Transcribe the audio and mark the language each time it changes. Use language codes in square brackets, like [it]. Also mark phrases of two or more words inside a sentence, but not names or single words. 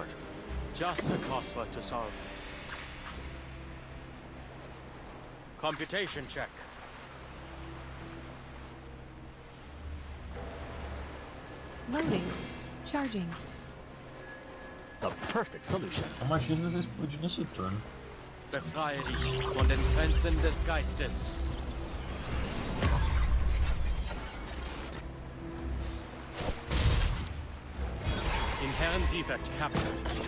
[en] Just a crossword to solve. Computation check. Loading. Charging. The perfect solution. [pt] Imagina se explodir nesse turno. [de] Befreie dich von den Grenzen des Geistes. [en] Inherent defect captured.